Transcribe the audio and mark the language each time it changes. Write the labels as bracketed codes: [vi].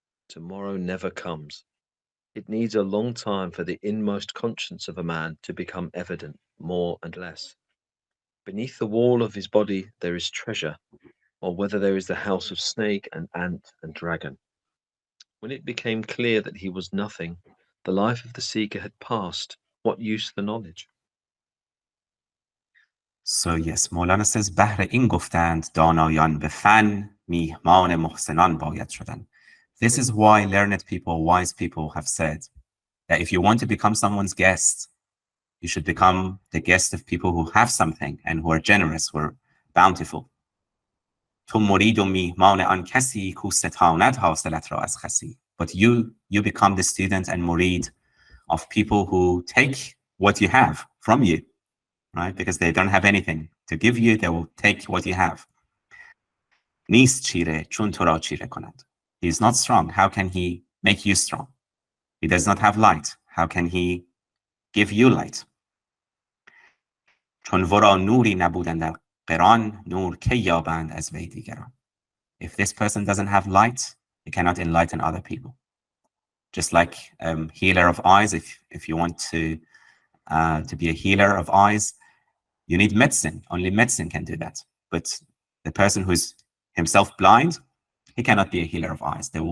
[en] Tomorrow never comes. It needs a long time for the inmost conscience of a man to become evident, more and less. Beneath the wall of his body there is treasure, or whether there is the house of snake and ant and dragon. When it became clear that he was nothing, the life of the seeker had passed. What use the knowledge? So yes, Maulana says, [fa] بهر این گفتند دانایان به فن میهمان محسنان باید شدن. [en] This is why learned people, wise people have said that if you want to become someone's guest, you should become the guest of people who have something and who are generous, who are bountiful. [fa] تو مرید و میهمان آن کسی کو ستاند حاصلت را از خسی. [en] But you become the student and murid of people who take what you have from you, right? Because they don't have anything to give you, they will take what you have. [fa] نیست چیره چون تو را چیره کند. [en] He is not strong. How can he make you strong? He does not have light. How can he give you light? [fa] چون ورا نوری نبودن در قران نور کی یابند از وی دیگران. [en] If this person doesn't have light, he cannot enlighten other people. Just like healer of eyes, if you want to be a healer of eyes, you need medicine. Only medicine can do that. But the person who's himself blind, he cannot be a healer of eyes.